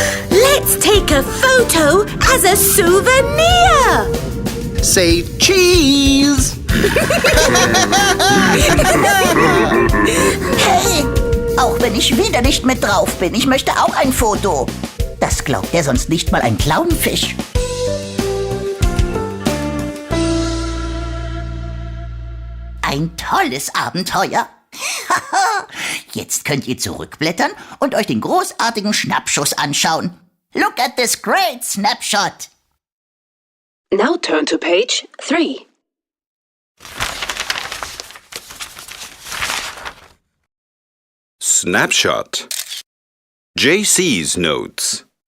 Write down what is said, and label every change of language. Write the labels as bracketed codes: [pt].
[en] Let's take a photo as a souvenir! Say cheese. [de] Hey, auch wenn ich wieder nicht mit drauf bin, ich möchte auch ein Foto. Das glaubt ja sonst nicht mal ein Clownfisch. Ein tolles Abenteuer. Jetzt könnt ihr zurückblättern und euch den großartigen Schnappschuss anschauen. [en] Look at this great snapshot. Now turn to page 3. Snapshot. JC's notes.